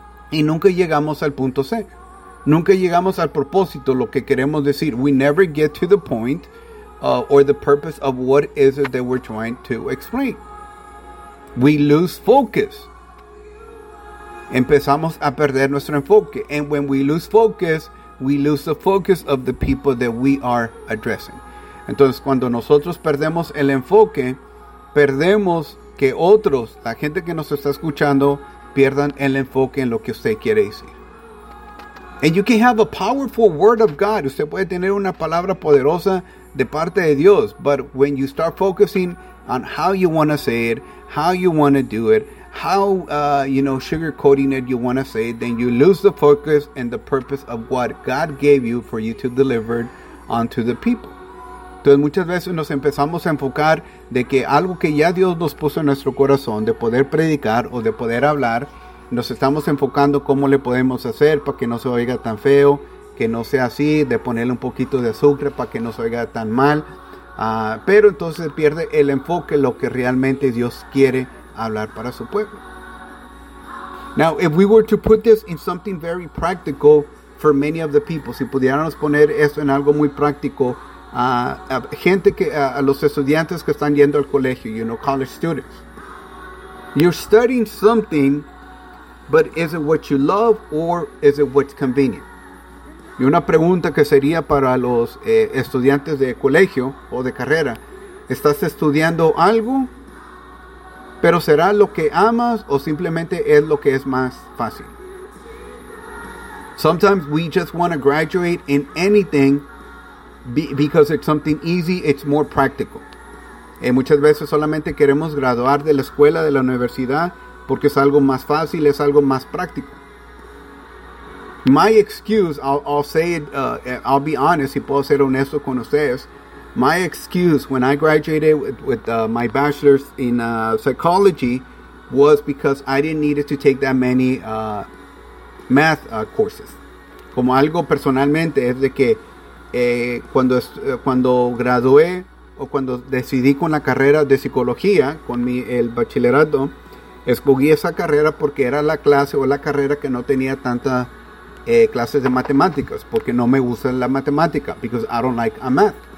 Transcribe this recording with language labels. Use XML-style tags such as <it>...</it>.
<es>Y nunca llegamos al punto C. Nunca llegamos al propósito, lo que queremos decir.</es> <en>We never get to the point or the purpose of what is it that we're trying to explain. We lose focus.</en> <es>Empezamos a perder nuestro enfoque.</es> <en>And when we lose the focus of the people that we are addressing.</en> <es>Entonces, cuando nosotros perdemos el enfoque, perdemos que otros, la gente que nos está escuchando, pierdan el enfoque en lo que usted quiere decir.</es> <en>And you can have a powerful word of God.</en> <es>Usted puede tener una palabra poderosa de parte de Dios.</es> <en>But when you start focusing on how you want to say it, how you want to do it, how, you know, sugarcoating it you want to say, then you lose the focus and the purpose of what God gave you for you to deliver onto the people.</en> <es>Entonces, muchas veces nos empezamos a enfocar de que algo que ya Dios nos puso en nuestro corazón, de poder predicar o de poder hablar, nos estamos enfocando cómo le podemos hacer para que no se oiga tan feo, que no sea así, de ponerle un poquito de azúcar para que no se oiga tan mal. Pero entonces pierde el enfoque, lo que realmente Dios quiere hablar para su pueblo.</es> <en>Now, if we were to put this in something very practical for many of the people,</en> <es>si pudiéramos poner esto en algo muy práctico, a los estudiantes que están yendo al colegio,</es> <en>you know, college students. You're studying something, but is it what you love or is it what's convenient?</en> <es>Y una pregunta que sería para los estudiantes de colegio o de carrera. ¿Estás estudiando algo? ¿Pero será lo que amas o simplemente es lo que es más fácil?</es> <en>Sometimes we just want to graduate in anything because it's something easy, it's more practical.</en> <es>Y muchas veces solamente queremos graduar de la escuela, de la universidad, porque es algo más fácil, es algo más práctico.</es> <en>My excuse, I'll say it, I'll be honest,</en> <es>y puedo ser honesto con ustedes.</es> <en>My excuse when I graduated with my bachelor's in psychology was because I didn't need to take that many math courses.</en> <es>Como algo personalmente es de que cuando gradué o cuando decidí con la carrera de psicología, con el bachillerato, escogí esa carrera porque era la clase o la carrera que no tenía tantas clases de matemáticas, porque no me gusta la matemática,</es> <en>because I don't like a math.</en>